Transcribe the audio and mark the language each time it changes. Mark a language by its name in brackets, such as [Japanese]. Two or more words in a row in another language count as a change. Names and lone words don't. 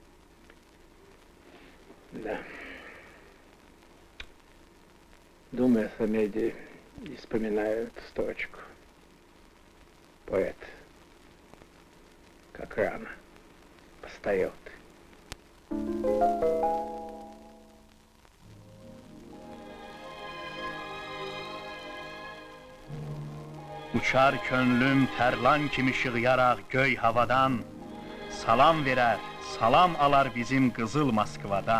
[Russian] Да. Думая о Самеде, и вспоминаю эту строчку. Поэт, как рано постарел ты. [Azerbaijani] Uçar könlüm tərlan kimi şığıyaraq göy havadan, salam verər, salam alar bizim qızıl Moskvadan.